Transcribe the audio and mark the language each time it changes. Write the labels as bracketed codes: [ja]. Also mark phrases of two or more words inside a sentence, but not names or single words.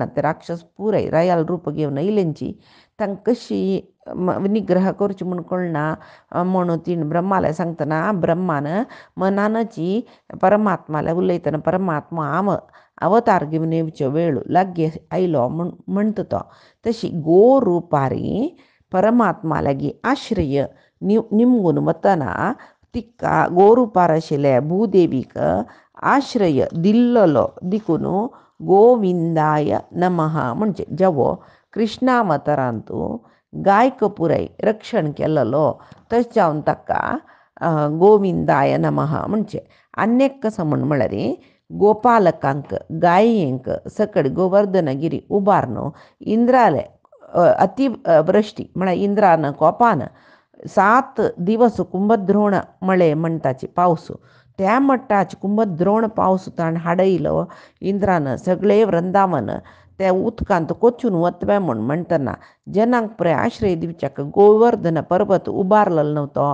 [kok] ते राक्षस पुराय रायाल रूप घेवन येयलेंची तांकां कशी निग्रह करची म्हूण कळना म्हणून तीन ब्रह्मालय सांगतना ब्रह्मान मनानची परमात्माला उलयतना परमात्मा अवतार घेवन येवच्यो वेळ लागी आयलो म्हणटा तो. तशी गो रुपारी परमात्मा लागी आश्रय निमगून वतना तिका गोरुपार आशिल्ल्या भूदेवीक आश्रय दिल्लो देखून [sa] गोविंदाय नमः [kok] म्हणजे जेवो कृष्णावतारांतू गायक पुराय रक्षण केल्लो तशें जावन ताका [sa] गोविंदाय नमः [kok] म्हणजे आनीक कसं म्हळ्यार गोपालकांक गायेंक सकड गोवर्धनगिरी उबारन इंद्राले अतिवृष्टी म्हळ्यार इंद्रान कोपान 7 दिवस कुंभद्रोण मळे म्हणटाची पावस त्या मट्टाची कुंभद्रोण पावस ताण हाडयलो इंद्रान सगळे वृंदावन त्या उदकांत कोचून वतवे म्हणटना जनांक पुराय आश्रय दिवच्याक गोवर्धन पर्वत उबारलो नव्हतो.